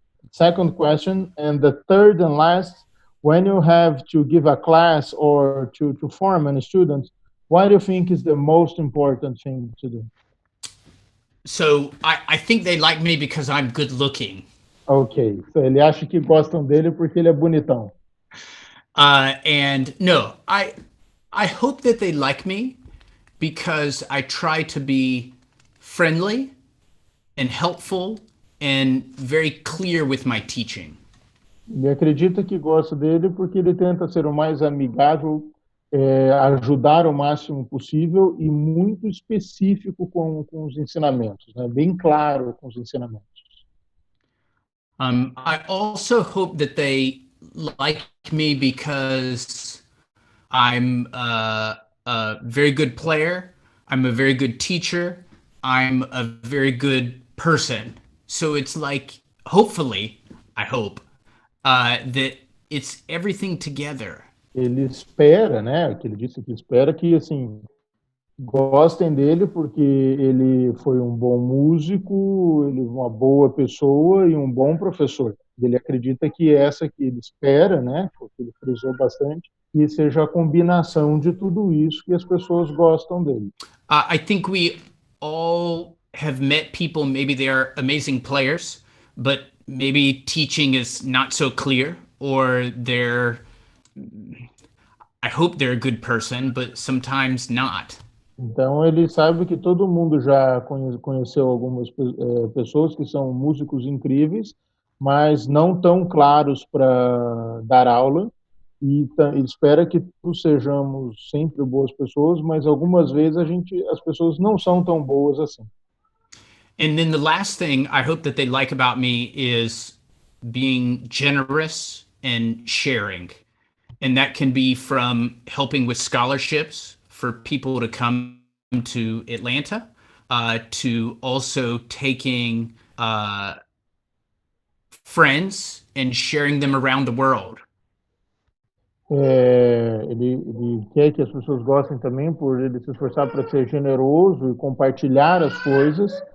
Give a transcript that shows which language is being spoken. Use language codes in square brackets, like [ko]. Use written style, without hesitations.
[en] Second question. And the third and last, when you have to give a class or to form a student, what do you think is the most important thing to do? So I think they like me because I'm good looking. Okay. [pt] So ele acha que gostam dele porque ele é bonitão. [en] And no, I hope that they like me because I try to be friendly and helpful and very clear with my teaching. [pt] Ele acredita que gosta dele porque ele tenta ser o mais amigável, ajudar o máximo possível e muito específico com os ensinamentos, né? Bem claro com os ensinamentos. [en] I also hope that they like me because I'm a very good player, I'm a very good teacher, I'm a very good person. So it's like, hopefully, I hope, that it's everything together. [pt] Ele espera, né? Que ele disse que espera que, assim, gostem dele porque ele foi um bom músico, ele uma boa pessoa e um bom professor. Ele acredita que essa que ele espera, né, porque ele frisou bastante, que seja a combinação de tudo isso que as pessoas gostam dele. [en] I think we all have met people, maybe they're amazing players, but maybe teaching is not so clear, or I hope they're a good person, but sometimes not. [pt] Então ele sabe que todo mundo já conheceu algumas pessoas que são músicos incríveis, mas não tão claros para dar aula, e ele espera que todos sejamos sempre boas pessoas, mas algumas vezes as pessoas não são tão boas assim. [en] And then the last thing I hope that they like about me is being generous and sharing. And that can be from helping with scholarships for people to come to Atlanta, to also taking friends and sharing them around the world. [pt] Ele quer que as pessoas gostem também por ele se esforçar para ser generoso e compartilhar as coisas.